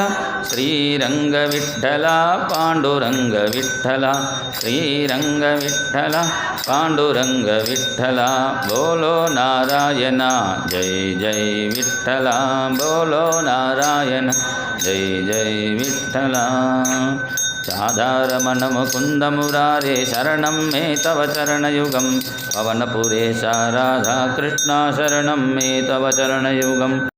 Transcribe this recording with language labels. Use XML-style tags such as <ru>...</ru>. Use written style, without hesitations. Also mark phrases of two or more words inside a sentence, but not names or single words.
<sa>ശ്രീരംഗ വിഠ്ഠല പാണ്ഡുരംഗ വിഠ്ഠല. ശ്രീരംഗ വിഠ്ഠല പാണ്ഡുരംഗ വിഠ്ഠല.</sa> <hi>बोलो नारायण जय जय विठ्ठल. बोलो नारायण जय जय विठ्ठल.</hi> <sa>चादारमण मुकुंद मुरारे शरणं मे तव चरणयुगं. पवनपुरेश राधा कृष्ण शरणं मे तव चरणयुगम्.</sa>